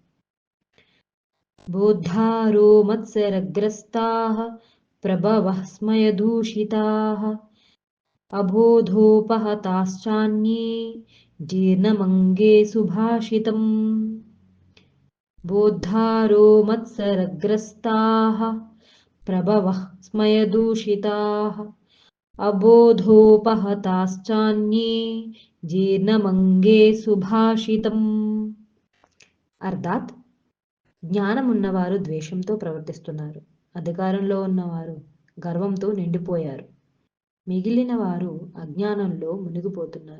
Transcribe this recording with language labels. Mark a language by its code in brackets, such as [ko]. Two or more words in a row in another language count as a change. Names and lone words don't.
[sa] बोद्धारो मत्सरग्रस्ताः प्रभवः स्मयदूषिताः अबोधोपहताश्चान्ये जीर्णमङ्गे सुभाषितम्। बोद्धारो मत्सरग्रस्ताः प्रभवः स्मयदूषिताः अबोधोपहताश्चान्ये జీర్ణమంగే సుభాషితం. [te] అర్థాత్ జ్ఞానమున్నవారు ద్వేషంతో ప్రవర్తిస్తున్నారు, అధికారంలో ఉన్నవారు గర్వంతో నిండిపోయారు, మిగిలిన వారు అజ్ఞానంలో మునిగిపోతున్నారు.